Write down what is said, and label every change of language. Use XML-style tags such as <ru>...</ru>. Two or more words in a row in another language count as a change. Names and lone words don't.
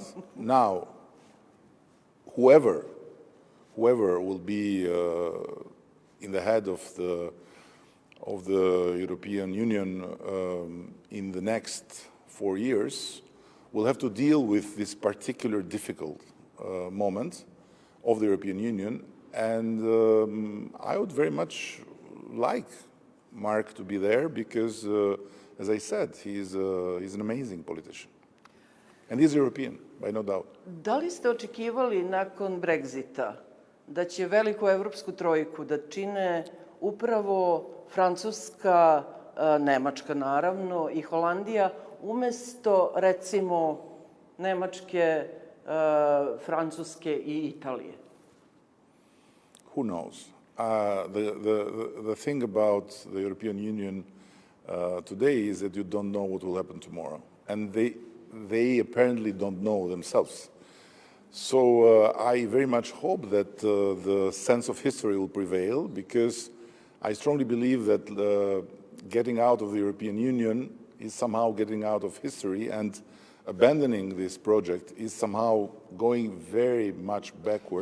<en>Now, whoever will be in the head of the European Union in the next 4 years will have to deal with this particular difficult moment of the European Union. And I would very much like Mark to be there because, as I said, he's an amazing politician. And he's European, by no doubt.</en> <sr>Da li ste očekivali nakon Brexita da će veliku evropsku trojku da čine upravo Francuska, Nemačka naravno i Holandija, umesto, recimo, Nemačke, Francuske i Italije?</sr> <en>Who knows? The thing about the European Union today is that you don't know what will happen tomorrow. And they apparently don't know themselves. So I very much hope that the sense of history will prevail, because I strongly believe that getting out of the European Union is somehow getting out of history, and abandoning this project is somehow going very much backwards.</en>